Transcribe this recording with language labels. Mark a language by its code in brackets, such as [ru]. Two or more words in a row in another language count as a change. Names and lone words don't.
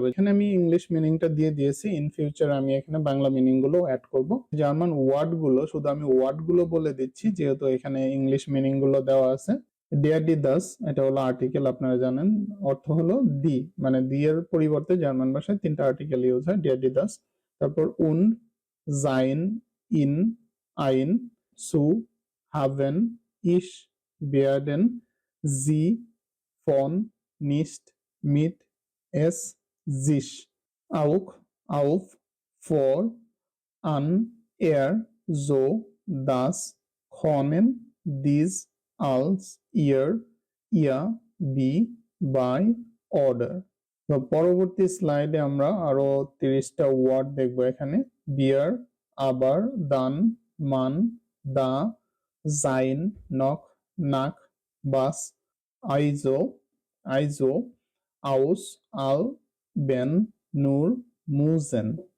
[bn] এখানে আমি [en] English meaning [bn] দিয়ে দিয়েছি, [en] in future [bn] আমি এখানে বাংলা মিনিং গুলো অ্যাড করব। [en] German word [bn] গুলো শুধু আমি ওয়ার্ড গুলো বলে দিচ্ছি যেহেতু এখানে [en] English meaning [bn] গুলো দেওয়া আছে। [de] der die das [bn] এটা হলো আর্টিকেল, আপনারা জানেন অর্থ হলো দি, মানে দি এর পরিবর্তে জার্মান ভাষায় 3টা আর্টিকেল ইউজ হয়, [de] der die das. [bn] তারপর উন, [de] sein, in, ein, zu, haben, ich, werden, sie, von, nicht, mit, es, sich, auch, auf, vor, an, er, so, das, können, dies, als, ihr, ihr, wie, [en] by, order। [bn] তো পরবর্তী স্লাইডে আমরা আরো 30টা ওয়ার্ড দেখবো। [de] hier wir, aber, dann, man, da, sein, noch, nach, was, also, also, aus, all, wenn, nur, müssen,